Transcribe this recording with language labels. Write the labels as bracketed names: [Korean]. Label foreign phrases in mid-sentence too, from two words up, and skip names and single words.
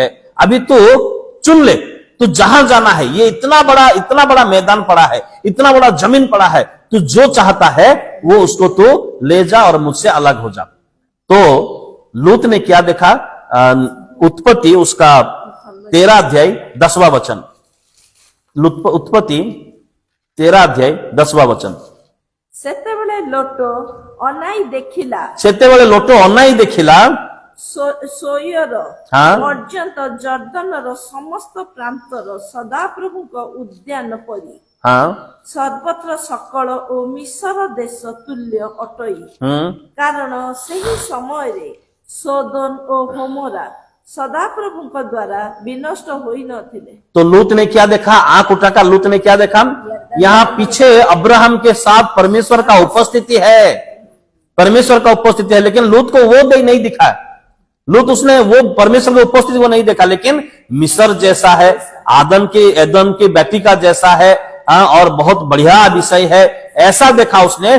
[Hindi] अभी तू चुन ले, तू जहां जाना है, ये इतना बड़ा मैदान पड़ा है, इतना बड़ा जमीन पड़ा है, तू जो चाहता है वो उसको तू ले जा और मुझसे अलग हो जा। तो लूत ने क्या देखा? उत्पत्ति उसका 13 अध्याय 10वां वचन। उत्पत्ति 13 अध्याय 10वां वचन। [Odia] ସେତେବେଳେ ଲୋଟ ଅନାଇ ଦେଖିଲା ସେତେବେଳେ ଲୋଟ ଅନାଇ ଦେଖିଲା ସୋୟର ହଁ। ପର୍ଯ୍ୟନ୍ତ ଜର୍ଦ୍ଦନର ସମସ୍ତ ପ୍ରାନ୍ତର ସଦାପ୍ରଭୁଙ୍କ ଉଦ୍ୟାନ ପରି हाँ ସର୍ବତ୍ର ସକଳ ଓ ମିଶର ଦେଶ ତୁଲ୍ୟ ଅଟଇ। କାରଣ ସେହି ସମୟରେ ସୋଦୋମ ଓ ହୋମୋରା ସଦାପ୍ରଭୁଙ୍କ ଦ୍ୱାରା ବିନଷ୍ଟ ହୋଇନଥିଲେ। [Hindi] तो लूत ने क्या देखा? आंख उठाकर लूत ने क्या देखा? यहाँ पीछे अब्राहम के साथ परमेश्वर का उपस्थिति है, परमेश्वर का उपस्थिति है, लेकिन लूत को वो नहीं दिखा। लूत उसने वो परमेश्वर की उपस्थिति वो नहीं देखा, लेकिन मिस्र जैसा है, एदम की बेटी का जैसा है, और बहुत बढ़िया विषय है, ऐसा देखा उसने।